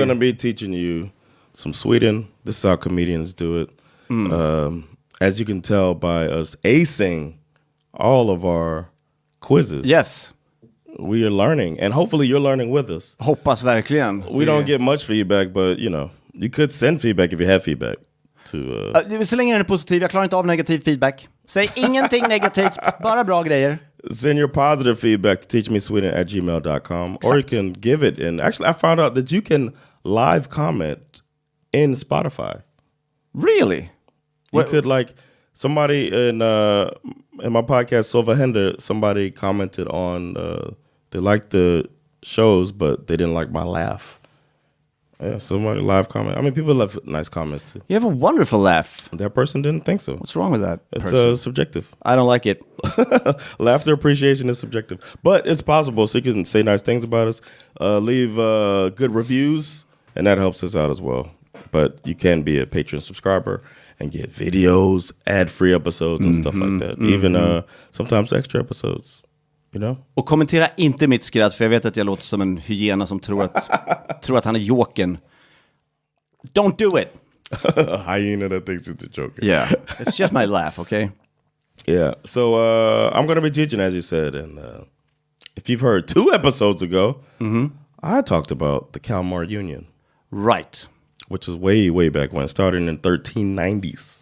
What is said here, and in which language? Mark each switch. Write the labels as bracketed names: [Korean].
[English] I'm going to be teaching you some Sweden. This is how comedians do it. As you can tell by us acing all of our quizzes. Yes. We are learning, and hopefully you're learning with us. [Swedish] Hoppas verkligen. [English] We don't get much feedback, but you could send feedback if you have feedback. [Swedish] Så länge den är positiv, jag klarar inte av negativ feedback. Säg ingenting negativt, bara bra grejer. [English] Send your positive feedback to teachmesweden@gmail.com, or you can give it. And actually, I found out that you can live comment in Spotify. Really? You could somebody in my podcast Sova Hender, somebody commented on they liked the shows, but they didn't like my laugh. Yeah, somebody live comment. I mean, people left nice comments too. You have a wonderful laugh. That person didn't think so. What's wrong with that? It's subjective. I don't like it. Laughter appreciation is subjective, but it's possible. So you can say nice things about us, leave good reviews, and that helps us out as well. But you can be a Patreon subscriber and get videos, ad-free episodes, and stuff like that. Even sometimes extra episodes. [Swedish] Och kommentera inte mitt skratt, för jag vet att jag låter som en hyena som tror att han är joken. [English] Don't do it. A hyena that thinks it's a joke. Yeah, it's just my laugh, okay? Yeah, so I'm going to be teaching, as you said, and if you've heard 2 episodes ago, I talked about the Kalmar Union. Right. Which is way, way back when. It started in the 1390s.